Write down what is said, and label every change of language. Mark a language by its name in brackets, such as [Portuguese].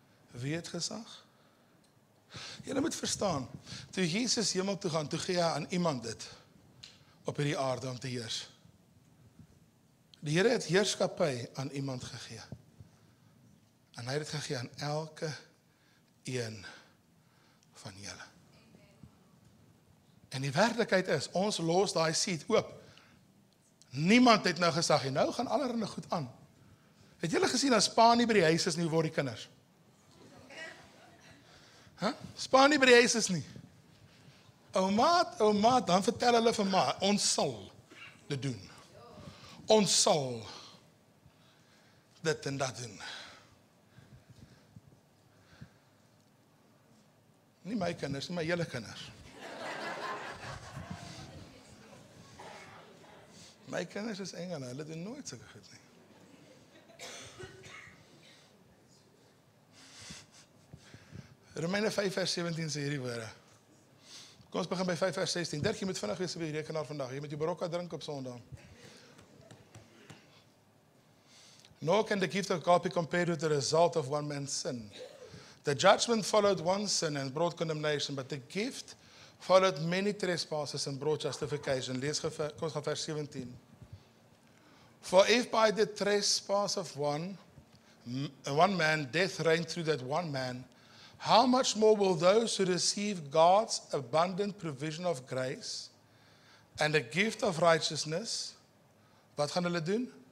[Afrikaans] Wie het gesag? Julle moet verstaan, toe Jesus hemel toe gaan, toe gee hy aan iemand dit op hierdie aarde om te heers. Die Here het heerskappy aan iemand gegee. En hy het dit gegee aan elke een van julle. En die werklikheid is, ons los daai seed oop. Niemand het nou gesag, en nou gaan allerhande goed aan. Het julle gesien as pa nie by die huis is nie, word die kinders? Spaar nie by die huis is nie. O maat, dan vertel hulle vir ma, ons sal dit doen. Ons sal dit en dat doen. Nie my kinders, nie my julle kinders. My kinders is engele, hulle doen nooit sulke goed nie. Romeine 5 vers 17 sê hierdie woorde. Kom ons begin by 5 vers 16. Dirk, jy moet vinnig wees op die rekenaar vandag. Jy moet jou barokka drink op Sondag. [English] Nor can the gift of God be compared with the result of one man's sin. The judgment followed one sin and brought condemnation, but the gift followed many trespasses and brought justification. [Afrikaans] Kom ons gaan vers 17. [English] For if by the trespass of one man death reigned through that one man, how much more will those who receive God's abundant provision of grace and the gift of righteousness, [Afrikaans] wat gaan hulle doen?